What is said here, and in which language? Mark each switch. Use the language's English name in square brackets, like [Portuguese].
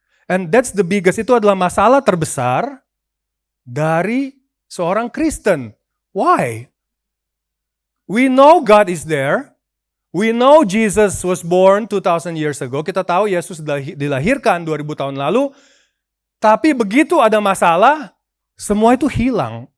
[English] And that's the biggest, [Indonesian] itu adalah masalah terbesar dari seorang Kristen. [English] Why? We know God is there. We know Jesus was born 2,000 years ago. [Indonesian] Kita tahu Yesus dilahirkan 2000 tahun lalu. Tapi begitu ada masalah, semua itu hilang.